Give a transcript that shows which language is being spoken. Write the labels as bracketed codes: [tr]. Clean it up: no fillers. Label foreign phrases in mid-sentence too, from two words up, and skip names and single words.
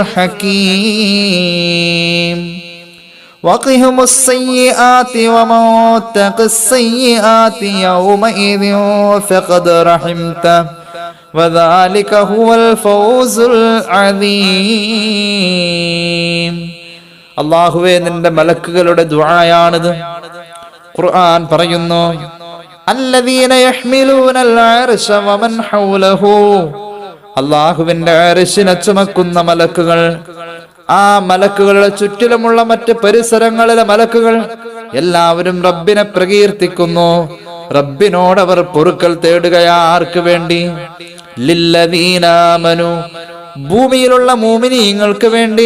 [ar] الحكيم وقهم السيئات ومن تق السيئات يومئذ فقد رحمته وذلك هو الفوز العظيم. [ml] അല്ലാഹുവേ, നിന്റെ മലക്കുകളുടെ ദുആയാണിത്. ഖുർആൻ പറയുന്നു [ar] الذين يحملون العرش ومن حوله. [ml] അല്ലാഹുവിന്റെ അർശിനെ ചുമക്കുന്ന മലക്കുകൾ, ആ മലക്കുകളുടെ ചുറ്റിലുമുള്ള മറ്റ് പരിസരങ്ങളിലെ മലക്കുകൾ എല്ലാവരും റബ്ബിനെ പ്രകീർത്തിക്കുന്നു. റബ്ബിനോട് അവർ പൊറുക്കൽ തേടുകയാ. ആർക്ക് വേണ്ടി? [ar] للذين آمنوا, [ml] ഭൂമിയിലുള്ള മുഅ്മിനീങ്ങൾക്ക് വേണ്ടി.